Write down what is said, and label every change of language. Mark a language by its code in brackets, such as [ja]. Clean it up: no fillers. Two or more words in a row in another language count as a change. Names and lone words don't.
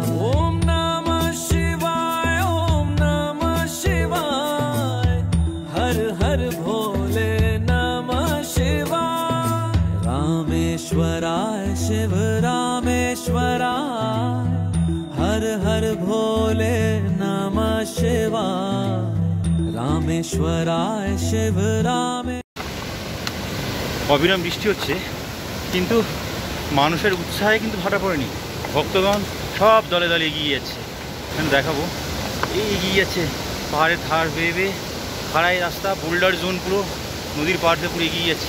[sa] ओम नमः शिवाय, ओम नमः शिवाय, हर हर भोले नमः शिवाय। रामेश्वराय शिव रामेश्वराय, हर हर भोले नमः शिवाय। रामेश्वराय शिव रामे। [bn] অবিরাম বৃষ্টি হচ্ছে কিন্তু মানুষের উৎসাহে কিন্তু ভাটা পড়েনি। ভক্তগণ সব দলে দলে এগিয়ে যাচ্ছে। এখানে দেখাবো, এই এগিয়ে যাচ্ছে পাহাড়ের ধার বেয়ে বেয়ে, খাড়াই রাস্তা, বোল্ডার জোন, পুরো নদীর পাড় দিয়ে পুরো এগিয়ে যাচ্ছে।